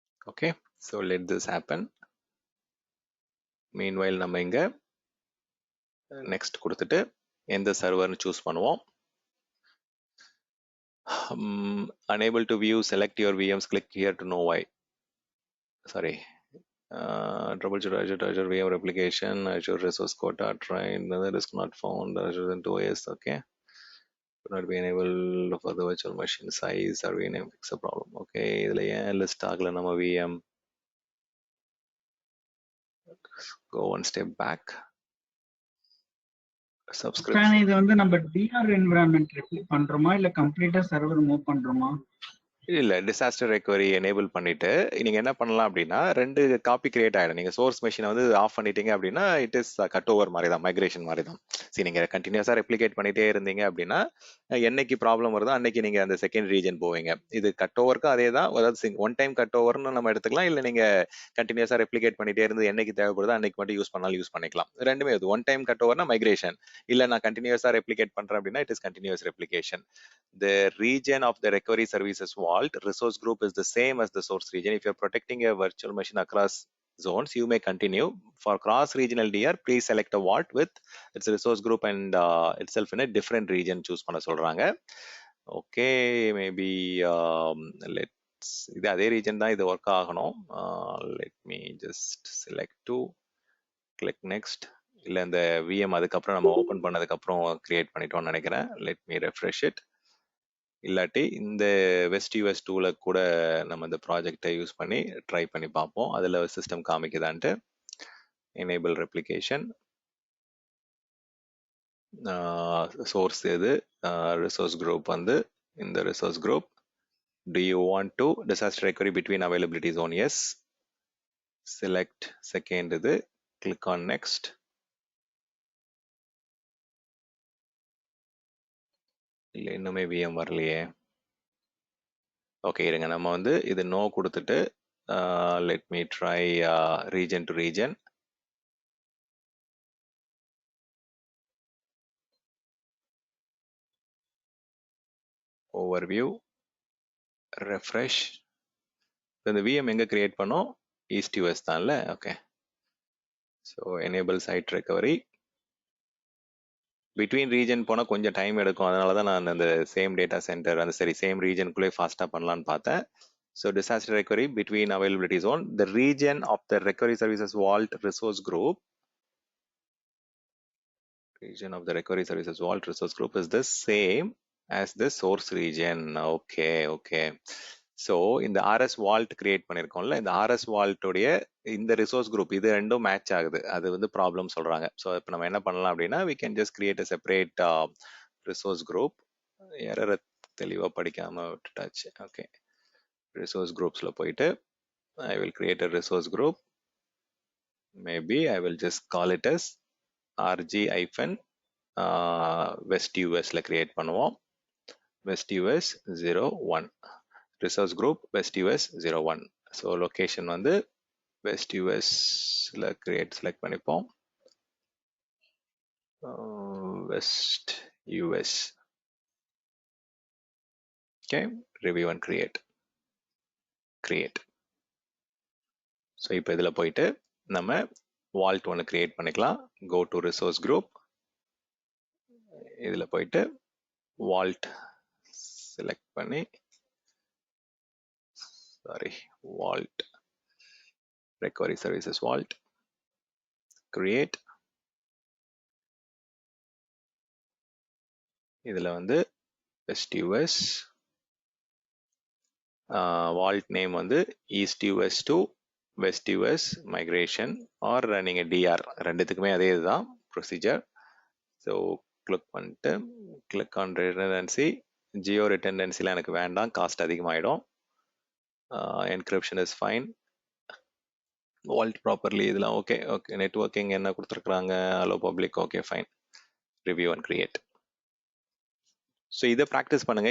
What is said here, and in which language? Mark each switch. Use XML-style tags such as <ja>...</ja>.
<en>Okay, so let this happen. Meanwhile</en> <ta>நம்ம இங்க next கொடுத்துட்டு எந்த சர்வர்னு சூஸ் பண்ணுவோம்.</ta> <en>Unable to view, select your VMs, click here to know why. Sorry. Troubleshoot Azure VM replication, Azure resource quota, try another risk not found, Azure into OS, okay. Could not be enabled for the virtual machine size or VName fix a problem.</en> <ta>Okay, இதுல ஏன் list ஆகல நம்ம VM?</ta> <en>Go one step back. Subscription.</en> <ta>இது வந்து நம்ம TR environment ரெப்ளிக் பண்றோமா இல்ல கம்ப்ளீட்டா சர்வர் மூவ் பண்றோமா? இல்ல டிசாஸ்டர் ரெக்கவரி எனேபிள் பண்ணிட்டு நீங்க என்ன பண்ணலாம் அப்படின்னா 2 காப்பி கிரியேட் ஆயிடும். நீங்க சோர்ஸ் மெஷினை வந்து ஆஃப் பண்ணிட்டீங்க அப்படின்னா</ta> <en>it is cut over</en> <ta>மாதிரி தான், மைக்ரேஷன் மாதிரி தான். சரி, நீங்க கண்டினியூஸா ரெப்ளிகேட் பண்ணிட்டே இருந்தீங்க அப்படின்னா என்னைக்கு ப்ராப்ளம் வருதோ அன்னைக்கு நீங்க அந்த செகண்ட் ரீஜன் போவீங்க. இது கட் ஓவருக்கு அதே தான், அதாவது ஒன் டைம் கட் ஓவர்னு நம்ம எடுத்துக்கலாம். இல்ல நீங்க கண்டினியூஸா ரெப்ளிகேட் பண்ணிட்டே இருந்து என்னைக்கு தேவைப்படுதோ அன்னைக்கு மட்டும் யூஸ் பண்ணாலும் யூஸ் பண்ணிக்கலாம். ரெண்டுமே இது ஒன் டைம் கட் ஓவர்னா மைக்ரேஷன், இல்ல நான் கண்டினியூஸா ரெப்ளிகேட் பண்றேன் அப்படின்னா</ta> <en>It is continuous replication. The region of the recovery services vault resource group is the same as the source region. If you're protecting a virtual machine across zones, you may continue. For cross regional DR, please select a vault with its resource group and itself in a different region choose</en> <ta>பண்ண சொல்றாங்க.</ta> <en>Okay, maybe let's</en> <ta>இது அதே region தான், இது work ஆகணும்.</ta> <en>Let me just select to click next.</en> <ta>இல்ல இந்த VM அதுக்கப்புறம் நம்ம ஓபன் பண்ணதுக்கு அப்புறம் கிரியேட் பண்ணிட்டோம்னு நினைக்கிறேன்.</ta> <en>Let me refresh it.</en> <ta>இல்லாட்டி இந்த வெஸ்ட் யூஎஸ் டூல கூட நம்ம இந்த ப்ராஜெக்டை யூஸ் பண்ணி ட்ரை பண்ணி பார்ப்போம். அதில் சிஸ்டம் காமிக்குதான்ட்டு. எனேபிள் ரெப்ளிகேஷன், சோர்ஸ் எது, ரிசோர்ஸ் குரூப் வந்து இந்த resource group.</ta> <en>Do you want to disaster recovery between availability zone? Yes. Select second</en> <ta>இது,</ta> <en>click on next.</en> <ta>இல்லை இன்னுமே VM வரலையே. ஓகே, இருங்க, நம்ம வந்து இது நோ கொடுத்துட்டு</ta> <en>let me try region to region.</en> <ta>Overview, refresh. இந்த VM எங்க கிரியேட் பண்ணோம்? East US தான்ல. Okay, so enable side recovery. Between region போனால் கொஞ்சம் டைம் எடுக்கும், அதனால தான் நான் அந்த சேம் டேட்டா சென்டர் அந்த சேம் ரீஜனுக்குள்ளே ஃபாஸ்ட்டாக பண்ணலான்னு பார்த்தேன்.</ta> <en>So disaster recovery between availability zone, the region of the recovery services vault resource group. Region of the recovery services vault resource group is the same as the source region. Okay.</en> <ta>So இந்த RS vault create பண்ணியிருக்கோம்ல, இந்த RS vault உடைய இந்த resource group இது ரெண்டும் match ஆகுது. அது வந்து problem சொல்றாங்க. ஸோ இப்போ நம்ம என்ன பண்ணலாம் அப்படின்னா</ta> <en>we can just create a separate resource group.</en> <ta>எரரை தெளிவாக படிக்காம விட்டுட்டாச்சு. ஓகே, ரிசோர்ஸ் குரூப்ஸ்ல போயிட்டு</ta> <en>I will create a resource group. Maybe I will just call it as RG- West USல</en> <ta>create பண்ணுவோம்.</ta> <en>West US 01 resource group West US 01.</en> <ta>So location வந்து West USல create select பண்ணிப்போம்.</ta> <en>West US. Okay, review and create.</en> <ta>So இப்போ இதில் போயிட்டு நம்ம Walt ஒன்று create பண்ணிக்கலாம்.</ta> <en>go to resource group,</en> <ta>இதில் போயிட்டு</ta> <en>Vault select பண்ணி, vault recovery services vault, create.</en> <ta>இதில் வந்து West US, vault name வந்து East US to West US migration, or நீங்கள் DR ரெண்டுத்துக்குமே அதே இதுதான் ப்ரொசீஜர்.</ta> <en>so click</en> <ta>பண்ணிட்டு</ta> <en>Click on redundancy.</en> <ta>ஜியோ ரிடண்டன்சிலாம் எனக்கு வேண்டாம், cost அதிகமாகிடும். Encryption is fine. Walt properly இதெல்லாம் ஓகே. நெட்வொர்க்கிங் என்ன கொடுத்துருக்குறாங்க, allow public, okay fine. Review and create. So இதை ப்ராக்டிஸ் பண்ணுங்க.</ta>